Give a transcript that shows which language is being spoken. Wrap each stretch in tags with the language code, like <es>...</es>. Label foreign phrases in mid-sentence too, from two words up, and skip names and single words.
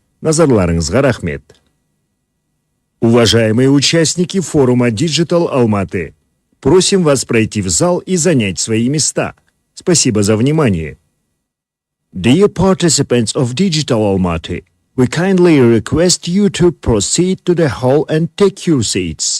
<kk>Назарларыңызға рахмет.</kk> <ru>Уважаемые участники форума Digital Алматы, просим вас пройти в зал и занять свои места. Спасибо за внимание.</ru> <en>Dear participants of Digital Almaty, we kindly request you to proceed to the hall and take your seats.</en>